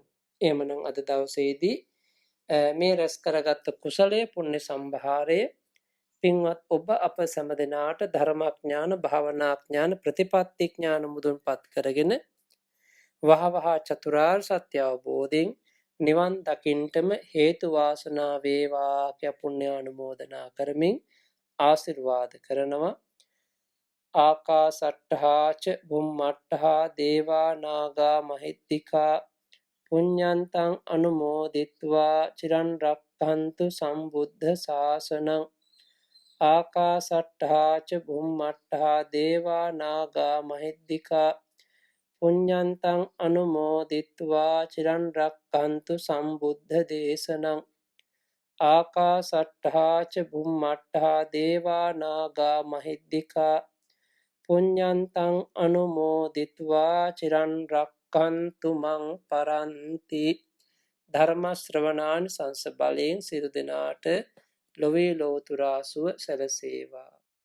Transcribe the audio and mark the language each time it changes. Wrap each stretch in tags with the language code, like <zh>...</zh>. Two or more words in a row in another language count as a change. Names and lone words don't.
<si>එහෙමනම් අද දවසේදී මේ රැස් කරගත්ත කුසලයේ පුණ්‍ය සම්භාරය පින්වත් ඔබ අප සෑම දිනාට ධර්මාඥාන, භාවනාඥාන, ප්‍රතිපත්ති ඥාන මුදුන්පත් කරගෙන වහවහ චතුරාර්ය සත්‍ය අවබෝධයෙන් නිවන් දකින්නටම හේතු වාසනා වේවා කිය පුණ්‍ය අනුමෝදනා කරමින් ආශිර්වාද කරනවා.</si> <pi>ආකාසට්ඨා ච බුම්මට්ඨා දේවා නාග මහිත්‍තිකා පුඤ්ඤන්තං අනුමෝදිත්වා චිරන් රක්ඛන්තු සම්බුද්ධ ශාසනං. ආකාසට්ඨා ච බුම්මට්ඨා දේවා නාග මහිත්‍තිකා පුඤ්ඤන්තං අනුමෝදිත්වා චිරන් රක්ඛන්තු සම්බුද්ධ දේශනං. ආකාසට්ඨා ච බුම්මට්ඨා දේවා නාග මහිත්‍තිකා පුඤ්ඤන්තං අනුමෝදිත්වා චිරන් රක්ඛන්තු මං පරන්ති.</pi> <si>ධර්ම ශ්‍රවණාන් සංස බලයෙන් සියලු දෙනාට ලොවේ ලෝතුරා සුව සැලසේවා.</si>